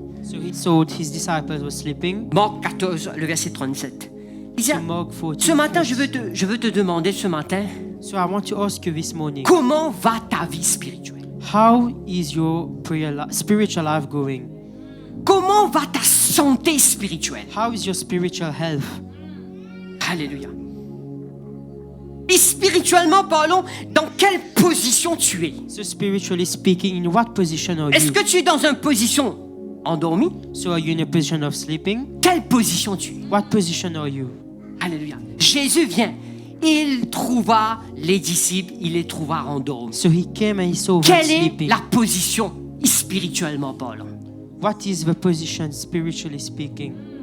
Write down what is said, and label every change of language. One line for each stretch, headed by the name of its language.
English: So he saw his disciples were sleeping.
French: Marc 14, le verset 37. Il dit,
English: So Mark 14.
French: ce matin, je veux te demander ce matin,
English: So I want to ask you this morning,
French: comment va ta vie spirituelle?
English: how is your spiritual life going?
French: Comment va ta santé spirituelle?
English: How is your spiritual health?
French: Alléluia. Et spirituellement parlons, dans quelle position tu es?
English: So spiritually speaking, in what position are
French: Est-ce
English: you?
French: que tu es dans une position endormie?
English: So are you in a position of sleeping?
French: Quelle position tu es?
English: What position are you?
French: Alléluia. Jésus vient. Il trouva les disciples, il les trouva endormis.
English: So he came and he saw them
French: Quelle est
English: sleeping.
French: la position spirituellement parlant?
English: What is the position spiritually speaking?